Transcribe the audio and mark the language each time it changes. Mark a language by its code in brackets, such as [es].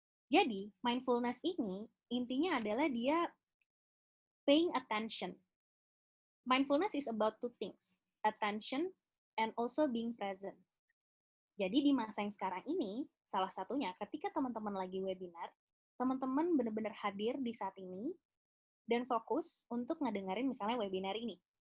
[id] Jadi, mindfulness ini intinya adalah dia [en] paying attention. Mindfulness is about two things, attention and also being present. [id] Jadi di masa yang sekarang ini, salah satunya ketika teman-teman lagi webinar, teman-teman benar-benar hadir di saat ini dan fokus untuk ngedengerin misalnya webinar ini.